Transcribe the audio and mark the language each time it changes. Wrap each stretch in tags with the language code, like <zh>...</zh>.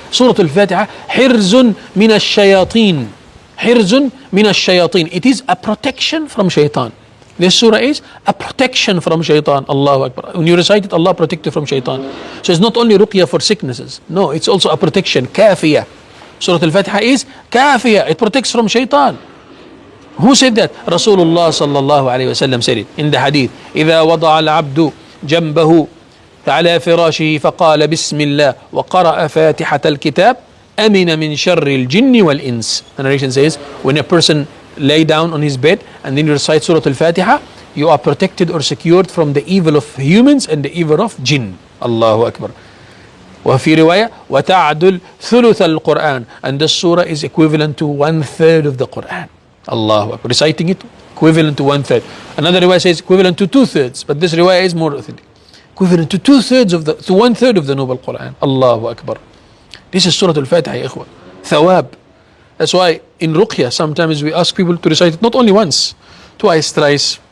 <ar>Surah Al-Fatiha, حرز من الشياطين. حرز من الشياطين.</ar> <en>It is a protection from shaitan. This surah is a protection from shaitan. Allahu Akbar. When you recite it, Allah protect you from shaitan. So it's not only ruqya for sicknesses. No, it's also a protection. Kafiyah. Surah Al-Fatiha is kafiyah. It protects from shaitan. Who said that? Rasulullah sallallahu alayhi wa sallam said it in the hadith.</en> <ar>إذا وضع العبد جنبه على فراشه فقال بسم الله وقرأ فاتحة الكتاب أمن من شر الجن والإنس.</ar> <en>The narration says, when a person lay down on his bed and then you recite Surah Al-Fatiha, you are protected or secured from the evil of humans and the evil of jinn. Allahu Akbar.</en> <ar>وفي رواية وتعدل ثلث القرآن.</ar> <en>And this surah is equivalent to 1/3 of the Quran. Allahu Akbar. Reciting it equivalent to 1/3. Another riwayah says equivalent to 2/3, but this riwayah is more authentic. Equivalent to 2/3 of to 1/3 of the noble Quran. Allahu Akbar. This is Surah Al-Fatiha, ya ikhwa. Thawab. That's why in Ruqya sometimes we ask people to recite it not only once, twice, thrice.</en>